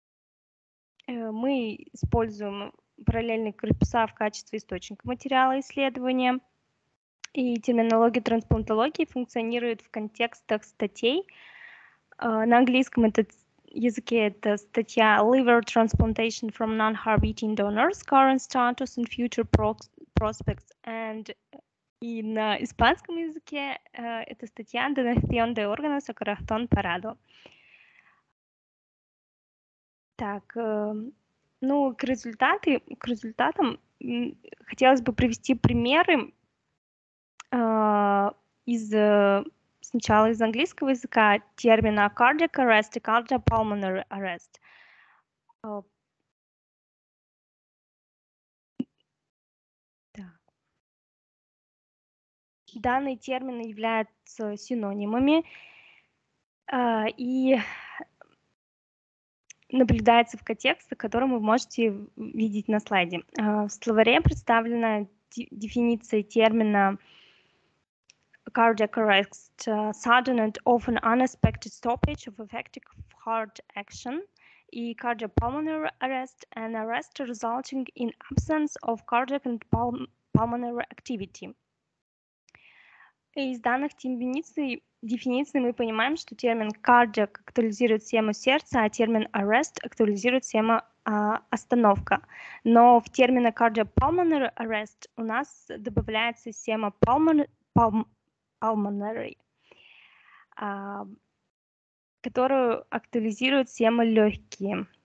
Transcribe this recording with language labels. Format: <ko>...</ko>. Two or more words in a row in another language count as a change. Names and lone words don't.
<ru>Мы используем параллельные корпуса в качестве источника материала исследования. И терминология трансплантологии функционирует в контекстах статей. На английском языке это статья</ru> <en>Liver Transplantation from Non-Heart-Beating Donors, Current Status and Future Prospects.</en> <ru>И на испанском языке это статья</ru> <es>Donación de órganos a corazón parado.</es> <ru>Так, ну, к результатам хотелось бы привести примеры сначала из английского языка термина</ru> <en>cardiac arrest</en> <ru>и</ru> <en>cardiopulmonary arrest.</en> <ru>Данные термины являются синонимами и наблюдается в контексте, который вы можете видеть на слайде. В словаре представлена дефиниция термина</ru> <en>cardiac arrest, sudden and often unexpected stoppage of effective heart action,</en> <ru>и</ru> <en>cardiopulmonary arrest, an arrest resulting in absence of cardiac and pulmonary activity.</en> <ru>Из данных дефиниций мы понимаем, что термин cardiac актуализирует схему сердца, а термин arrest актуализирует схему остановка. Но в термине</ru> <en>cardiopulmonary arrest</en> <ru>у нас добавляется схема pulmonary, которую актуализирует схема легкие.</ru>